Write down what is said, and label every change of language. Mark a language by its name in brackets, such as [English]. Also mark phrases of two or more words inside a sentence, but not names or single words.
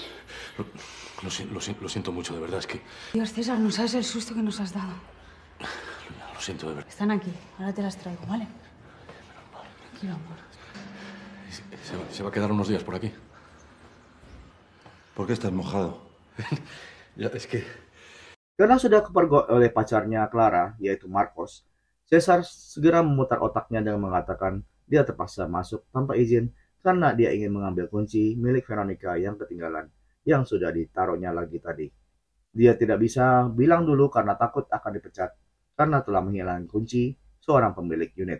[Spanish] Lo siento mucho, de verdad, es que... Dios, César, no sabes el susto que nos has dado. Lo siento, de verdad. Están aquí, ahora te las traigo, ¿vale? Tranquilo, amor. Se va a quedar unos días por aquí. ¿Por qué estás mojado? Ya, es que... [Indonesian] karena sudah kepergok oleh pacarnya Clara, yaitu Marcos, Caesar segera memutar otaknya dengan mengatakan dia terpaksa masuk tanpa izin karena dia ingin mengambil kunci milik Veronica yang ketinggalan, yang sudah ditaruhnya lagi tadi. Dia tidak bisa bilang dulu karena takut akan dipecat, karena telah menghilangkan kunci seorang pemilik unit.